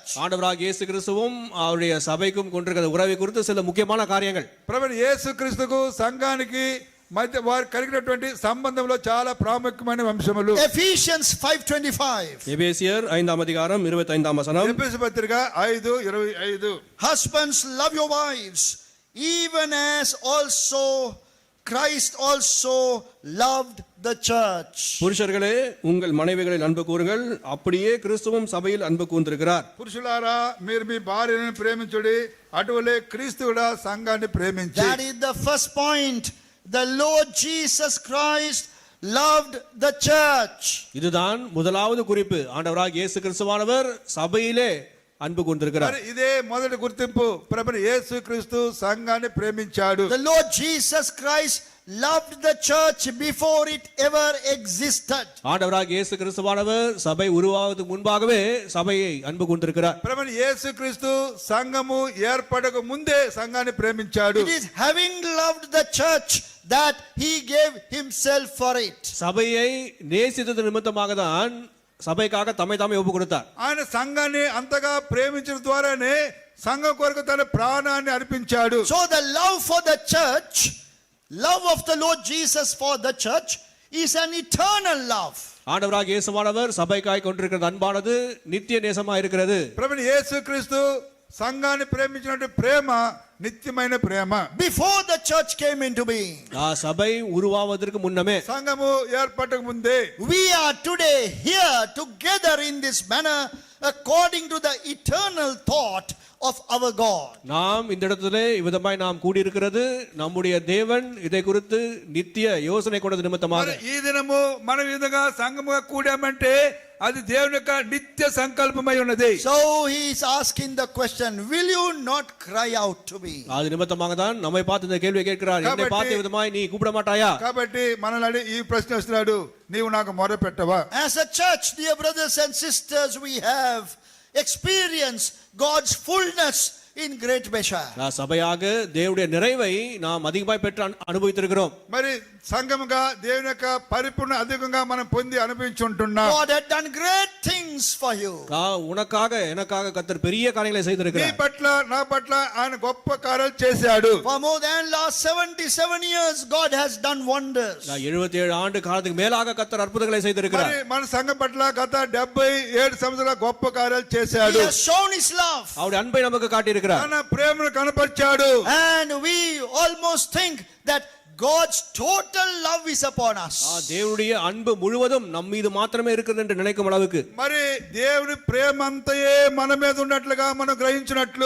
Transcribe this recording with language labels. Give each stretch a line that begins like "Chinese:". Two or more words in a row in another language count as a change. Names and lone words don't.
Tamil: ஆண்டவராகிய இயேசு கிறிஸ்துவும் அவருடைய சபைக்கும் கொண்டிருக்கிற உறவை குறித்து சில முக்கியமான காரியங்கள்.
Telugu: ప్రభువైన యేసుక్రీస్తుకు సంఘానికి మధ్య వారు కలిగినటువంటి సంబంధంలో చాలా ప్రాముఖ్యమైన అంశములు.
English: Ephesians 5:25.
Tamil: எபேசியர் 5ஆம் அதிகாரம் 25ஆம் வசனம்.
Telugu: ఎఫెసీ పత్రిక 5:25.
English: Husbands, love your wives, even as also Christ also loved the church.
Tamil: புருஷர்களே உங்கள் மனைவிகளில் அன்பு கூறுங்கள், அப்படியே கிறிஸ்துவும் சபையில் அன்பு கூர்ந்திருக்கிறார்.
Telugu: పురుషులారా మీరు మీ భార్యను ప్రేమించుడి, అటువలే క్రీస్తు కూడా సంఘాన్ని ప్రేమించి.
English: That is the first point. The Lord Jesus Christ loved the church.
Tamil: இதுதான் முதலாவது குறிப்பு. ஆண்டவராகிய இயேசு கிறிஸ்துவானவர் சபையிலே அன்பு கூர்ந்திருக்கிறார்.
Telugu: మరి ఇదే మొదటి గుర్తింపు. ప్రభువైన యేసుక్రీస్తు సంఘాన్ని ప్రేమించాడు.
English: The Lord Jesus Christ loved the church before it ever existed.
Tamil: ஆண்டவராகிய இயேசு கிறிஸ்துவானவர் சபை உருவாவதற்கு முன்பாகவே சபையை அன்பு கூர்ந்திருக்கிறார்.
Telugu: ప్రభువైన యేసుక్రీస్తు సంఘము ఏర్పడక ముందే సంఘాన్ని ప్రేమించాడు.
English: It is having loved the church that he gave himself for it.
Tamil: சபையை நேசித்தது நிமித்தமாக தான் சபைக்காக தம்மை ஒப்பு கொடுத்தார்.
Telugu: ఆయన సంఘాన్ని అంతగా ప్రేమించడం ద్వారానే సంఘం కొరకు తన ప్రాణాన్ని అర్పించాడు.
English: So the love for the church, love of the Lord Jesus for the church is an eternal love.
Tamil: ஆண்டவராகிய இயேசுவானவர் சபைக்காய் கொண்டிருக்கிற அன்பானது நித்திய நேசமா இருக்கிறது.
Telugu: ప్రభువైన యేసుక్రీస్తు సంఘాన్ని ప్రేమించినటువంటి ప్రేమ నిత్యమైన ప్రేమ.
English: Before the church came into being,
Tamil: சபை உருவாவதற்கு முன்னமே,
Telugu: సంఘము ఏర్పడక ముందే,
English: we are today here together in this manner according to the eternal thought of our God.
Tamil: நாம் இந்த இடத்திலே இவ்விதமாய் நாம் கூடியிருக்கிறது நம்முடைய தேவன் இதை குறித்து நித்திய யோசனை கொண்டது நிமித்தமாக.
Telugu: మరి ఈ దినము మనం ఈ విధంగా సంఘముగా కూడామంటే అది దేవుని యొక్క నిత్య సంకల్పమై ఉన్నది.
English: So he is asking the question, will you not cry out to me?
Tamil: அது நிமித்தமாக தான் நம்மை பார்த்து இந்த கேள்வியை கேட்கிறார். என்னை பார்த்த விதமாய் நீ கூப்பிட மாட்டாயா?
Telugu: కాబట్టి మనల్ని ఈ ప్రశ్న వస్తున్నాడు, నీవు నాకు మొర పెట్టవా?
English: As a church, dear brothers and sisters, we have experienced God's fullness in great measure.
Tamil: சபையாக தேவனுடைய நிறைவை நாம் அதிகமாய் பெற்று அனுபவித்திருக்கிறோம்.
Telugu: మరి సంఘముగా దేవుని యొక్క పరిపూర్ణ అధికంగా మనం పొంది అనుభవించుంటున్నాం.
English: God had done great things for you.
Tamil: உனக்காக எனக்காக கர்த்தர் பெரிய காரியங்களை
Telugu: నీ
Tamil: செய்திருக்கிறார்.
Telugu: పట్ల నా పట్ల ఆయన గొప్ప కార్యాలు చేశాడు.
English: For more than last 77 years, God has done wonders.
Tamil: 77 ஆண்டு காலத்துக்கு மேலாக கர்த்தர் அற்புதங்களை செய்திருக்கிறார்.
Telugu: మరి మన సంఘం పట్ల గత 77 సంవత్సరాల గొప్ప కార్యాలు
English: He
Telugu: చేశాడు.
English: has shown his love.
Tamil: அவருடைய அன்பை நமக்கு காட்டியிருக்கிறார்.
Telugu: తన ప్రేమను కనపరిచాడు.
English: And we almost think that God's total love is upon us.
Tamil: தேவனுடைய அன்பு முழுவதும் நம் மீது மாத்திரமே இருக்கிறது என்று நினைக்கும் அளவுக்கு
Telugu: మరి దేవుని ప్రేమ అంతయే మన మీద ఉన్నట్లుగా మనం గ్రహించినట్లు